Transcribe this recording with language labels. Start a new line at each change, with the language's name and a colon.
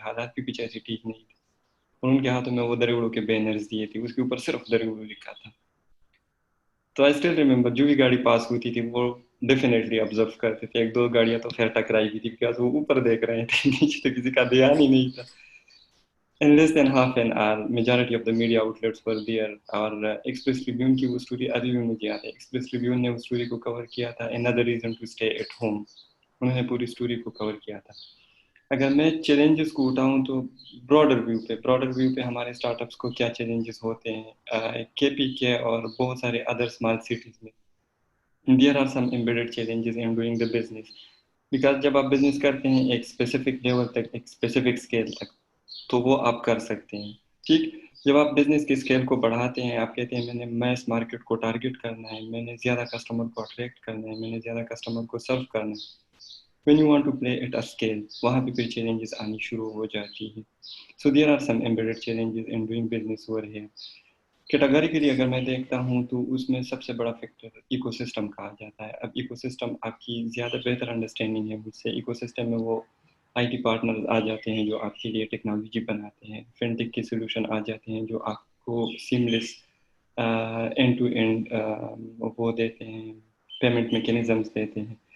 Urdu: حالات بھی کچھ ایسی ٹھیک نہیں تھے اور ان کے ہاتھوں میں وہ دریوڑوں کے بینرز دیے تھے، اس کے اوپر صرف دریوڑو لکھا تھا. تو
English: I still remember
Urdu: جو بھی گاڑی پاس ہوتی تھی وہ ڈیفینیٹلی آبزرو کرتے تھے. 1-2 گاڑیاں تو خیر ٹکرائی بھی تھی بیکاز وہ اوپر دیکھ رہے تھے، نیچے تو کسی کا دھیان ہی نہیں تھا.
English: In less than half an hour, majority of the media outlets were there.
Urdu: اور ایکسپریس ٹریبیون کی وہ اسٹوری ابھی بھی مجھے یاد ہے. ایکسپریس ٹریبیون نے اس اسٹوری کو کور کیا تھا،
English: another reason to stay at home.
Urdu: انہوں نے پوری اسٹوری کو کور کیا تھا. اگر میں چیلنجز کو اٹھاؤں تو براڈر ویو پہ ہمارے اسٹارٹ اپس کو کیا چیلنجز ہوتے ہیں KPK اور بہت سارے ادر اسمال سٹیز میں.
English: There are some embedded challenges in doing the business.
Urdu: Because جب آپ بزنس کرتے ہیں ایک اسپیسیفک لیول تک، ایک اسپیسیفک اسکیل تک، تو وہ آپ کر سکتے ہیں. ٹھیک، جب آپ بزنس کی اسکیل کو بڑھاتے ہیں، آپ کہتے ہیں میں نے میس مارکیٹ کو ٹارگٹ کرنا ہے، میں نے زیادہ کسٹمر کو اٹریکٹ کرنا ہے، میں نے زیادہ کسٹمر کو سرو کرنا ہے.
English: when you want to play at a scale،
Urdu: وہاں پہ پھر چیلنجز آنی شروع ہو جاتی ہیں.
English: so there are some embedded challenges in doing business over here.
Urdu: کیٹاگریکلی اگر میں دیکھتا ہوں تو اس میں سب سے بڑا فیکٹر ایکو سسٹم کہا جاتا ہے. اب ایکو سسٹم آپ کی زیادہ بہتر انڈرسٹینڈنگ ہے مجھ سے. ایکو سسٹم میں وہ IT پارٹنرز آ جاتے ہیں جو آپ کے لیے ٹیکنالوجی بناتے ہیں. فنٹیک کے سولوشن آ جاتے ہیں جو آپ کو سیملیس اینڈ ٹو اینڈ وہ دیتے ہیں، پیمنٹ میکینزمس دیتے ہیں.